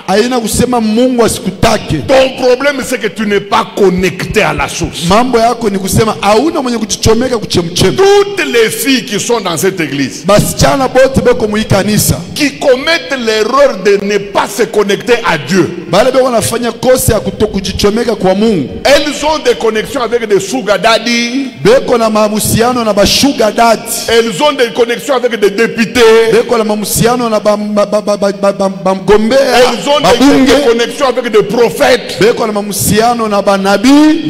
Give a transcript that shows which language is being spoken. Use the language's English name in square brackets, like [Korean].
[Swahili] Haina kusema Mungu asikutake. [French] Ton problème, c'est que tu n'es pas connecté à la source. [Swahili] Mambo yako ni kusema hauna mwenye kuchichomeka kuchemchemu. [French] Toutes les filles qui sont dans cette église, [Swahili] Basichana bote beko mu kanisa, [French] qui commettent l'erreur de ne pas se connecter à Dieu, [Swahili] bale beko wanafanya kosa ya kutokujichomeka kwa Mungu. [French] elles ont des connexions avec des sugar daddy, [Swahili] Beko na mahusiano na bashuga dad. [French] elles ont des connexions avec des députés, [Swahili] Beko na mahusiano na bamgombea [French] elles ont [Swahili] babunge. [French] des connexions avec des prophètes. [Swahili] Beko na mahusiano na banabii.